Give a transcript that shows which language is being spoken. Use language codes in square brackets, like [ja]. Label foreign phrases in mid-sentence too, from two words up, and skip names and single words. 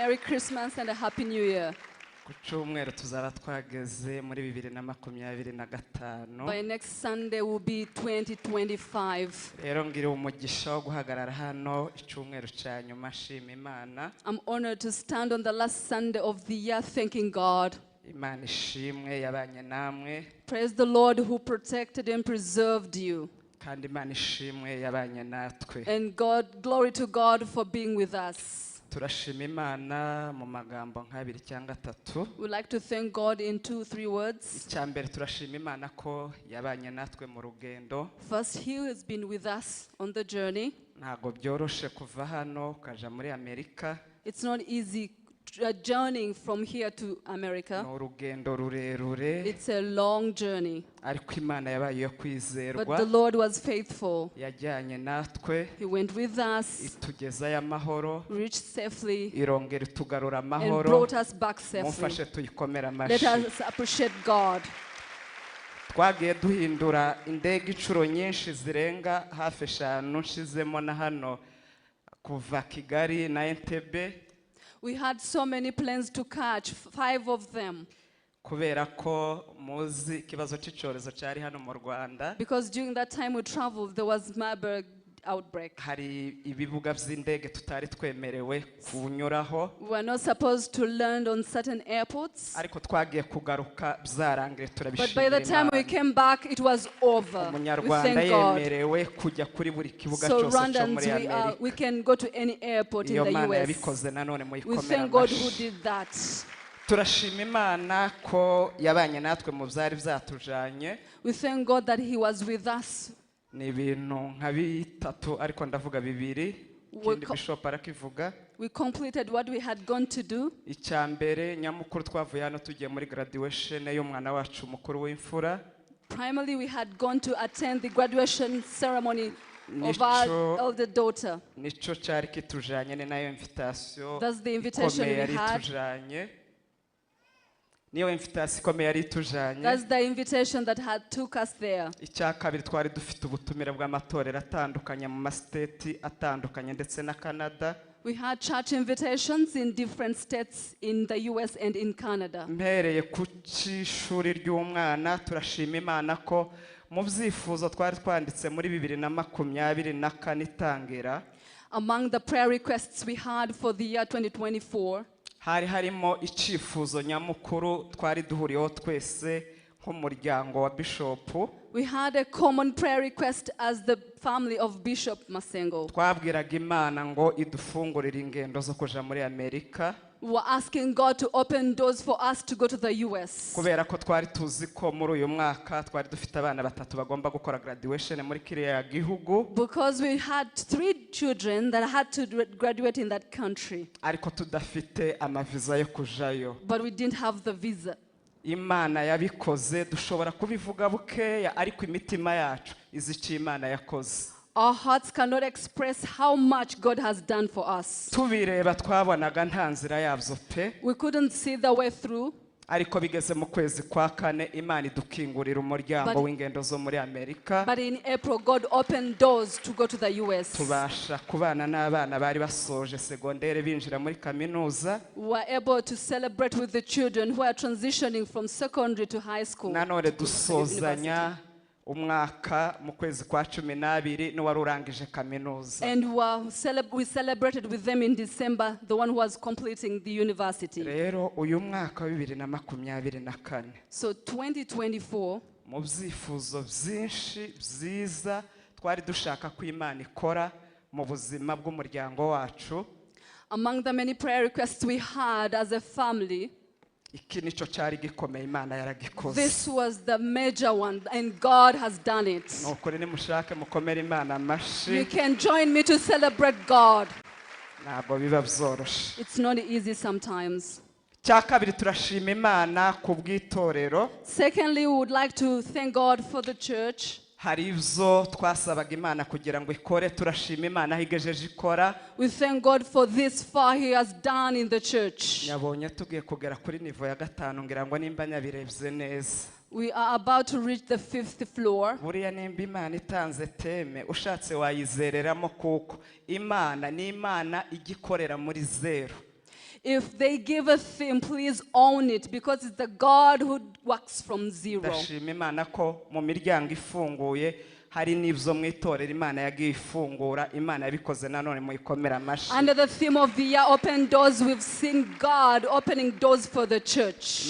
[en] Merry Christmas and a Happy New Year. [rw] ku cyumweru tuzaba twageze muri 2025. [en] By next Sunday will be 2025. [rw] Rero ngira umugisha wo guhagarara hano icyumweru cya nyuma shima Imana. [en] I'm honored to stand on the last Sunday of the year thanking God. [rw] Imana ishimwe yabanye namwe. [en] Praise the Lord who protected and preserved you. [rw] Kandi Imana ishimwe yabanye natwe. [en] And glory to God for being with us. [rw] Turashima Imana mu magambo nk'abiri cyangwa atatu. [en] We'd like to thank God in 2-3 words. [rw] Icyambere turashima Imana ko yabanye natwe mu rugendo. [en] First, He has been with us on the journey. [rw] Ntago byoroshe kuva hano ukaja muri Amerika. [en] It's not easy journeying from here to America. [rw] Ni urugendo rurerure. [en] It's a long journey. [rw] Ariko Imana yabaye yo [en] But [rw] kwizerwa. [en] the Lord was faithful. [rw] Yajyanye natwe. [en] He went with us, [rw] Itugezayo amahoro. [en] reached safely, [rw] Irongera itugarura [en] and [rw] amahoro. [en] brought us back safely. [rw] Mumfashe tuyikomera [en] Let [rw] amashyi. [en] us appreciate God. [rw] Twagiye duhindura indege inshuro nyinshi zirenga hafi 5 nshizemo na hano kuva Kigali na Entebbe. [en] We had so many planes to catch, 5 of them. [rw] Kubera ko muzi ikibazo cy'icyorezo cyari hano mu Rwanda. [en] Because during that time we traveled, there was Marburg outbreak. [rw] Hari ibibuga by'indege tutari twemerewe kunyuraho. [en] We were not supposed to land on certain airports. [rw] Ariko twagiye kugaruka byarangiye [en] But by [rw] turabishimira [en] the time we [rw] Imana. [en] came back, it was over. We [rw] Umunyarwanda [en] thank God. [rw] yemerewe kujya kuri buri kibuga [en] So [rw] cyose cyo [en] Rwandans, [rw] muri Amerika. [en] we can go to any airport in [rw] Iyo [en] the [rw] Mana [en] US. [rw] yabikoze nanone [en] We [rw] muyikomera [en] thank God who [rw] amashyi. [en] did that. [rw] Turashima Imana ko yabanye natwe mu byari byatujanye. [en] We thank God that He was with us. [rw] Ni ibintu nka bitatu ariko ndavuga bibiri. Ikindi Bishop arakivuga. [en] We completed what we had gone to do. [rw] Icyambere nyamukuru twavuye hano tugiye muri graduation y'umwana wacu mukuru w'imfura. [en] Primarily, we had gone to attend the graduation ceremony of our elder daughter. [rw] Nico cyari kitujanye ni nayo invitation. [en] That's the invitation we had. [rw] Tujanye. Niyo invitation ikomeye yari tujanye. [en] That's the invitation that had took us there. [rw] Icya kabiri twari dufite ubutumire bw'amatorero atandukanye mu state atandukanye ndetse na Canada. [en] We had church invitations in different states in the US and in Canada. [rw] Mpereye ku cy'ishuri ry'umwana turashima Imana ko mu byifuzo twari twanditse muri 2024 itangira. [en] Among the prayer requests we had for the year 2024, [rw] hari harimo icifuzo nyamukuru twari duhuriyeho twese nk'umuryango wa Bishop. [en] we had a common prayer request as the family of Bishop Masengo. [rw] Twabwiraga Imana ngo idufungurire ingendo zo kuja muri Amerika. [en] We were asking God to open doors for us to go to the US. [rw] Kubera ko twari tuzi ko muri uyu mwaka twari dufite abana batatu bagomba gukora graduation muri kiriya gihugu. [en] Because we had 3 children that had to graduate in that country. [rw] Ariko tudafite amaviza yo kujayo. [en] But we didn't have the visa. [rw] Imana yabikoze dushobora kubivuga bukeya ariko imitima yacu izica Imana yakoze. [en] Our hearts cannot express how much God has done for us. [rw] Tubireba twabonaga nta nzira yabyo pe. [en] We couldn't see the way through. [rw] Ariko bigeze mu kwezi kwa 4 Imana idukingurira umuryango w'ingendo zo muri Amerika. [en] But in April, God opened doors to go to the US. [rw] Tubasha kubana n'abana bari basoje segondere binjira muri kaminuza. [en] We were able to celebrate with the children who are transitioning from secondary to high school. [rw] Nanone dusozanya umwaka mu kwezi kwa 12 n'uwari urangije kaminuza. [en] And we celebrated with them in December, the one who was completing the university. [rw] Rero uyu mwaka wa 2024 [en] So 2024, [rw] mu byifuzo byinshi byiza twari dushaka ko Imana ikora mu buzima bw'umuryango wacu. [en] among the many prayer requests we had as a family, [rw] Iki nico cyari gikomeye Imana yaragikoze. [en] this was the major one, and God has done it. [rw] Nukuri nimushake mukomere Imana amashyi. [en] You can join me to celebrate God. [rw] Ntabwo biba byoroshye. [en] It's not easy sometimes. [rw] Cya kabiri turashima Imana ku bw'itorero. [en] Secondly, we would like to thank God for the church. [rw] Hari ibyo twasabaga Imana kugira ngo ikore, turashima Imana aho igejeje ikora. [en] We thank God for this far He has done in the church. [rw] Nyabonye tugiye kugera kuri nivo ya 5 ngira ngo nimba nyabirebye neza. [en] We are about to reach the 5th floor. [rw] Buriya nimba Imana itanze teme ushatse wayizereramo kuko Imana ni Imana igikorera muri zero. [en] If they give a theme, please own it, because it's the God who works from zero. [rw] ndashima Imana ko mu miryango ifunguye hari n'ibyo mu itorero Imana yagiye ifungura. Imana yabikoze nanone muyikomera amashyi. [en] Under the theme of the year, Open Doors, we've seen God opening doors for the church.